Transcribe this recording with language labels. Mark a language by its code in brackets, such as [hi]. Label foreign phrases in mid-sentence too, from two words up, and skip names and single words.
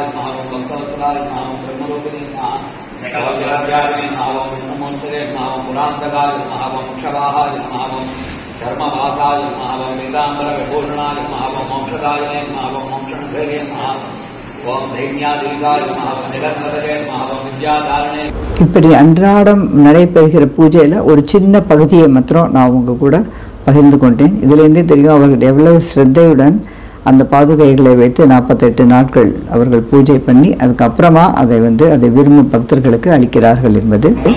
[sa] नमः भक्तवत्सलाय नमः ब्रह्मरूपिणे नमः जगद्व्यापिने नमः ब्रह्ममूर्तये नमः पुरान्तकाय नमः मोक्षवाहाय नमः धर्मवासाय नमः नीलाम्बरविभूषणाय नमः मोक्षदायिने नमः मोक्षनिधये नमः ओम दैन्याधीशाय नमः जगन्नाथये नमः विद्याधारिणे. [ta] இப்படி அன்றாடம் நடைபெறுகிற பூஜையில் ஒரு சின்ன பகுதியை மாத்திரம் நான் உங்க கூட பகிர்ந்து கொண்டேன். இதிலேருந்தே தெரியும் அவர்கள் எவ்வளவு ஸ்ரத்தையுடன் அந்த பாதுகைகளை வைத்து 48 நாட்கள் அவர்கள் பூஜை பண்ணி அதுக்கப்புறமா அதை விரும்பும் பக்தர்களுக்கு அளிக்கிறார்கள் என்பது.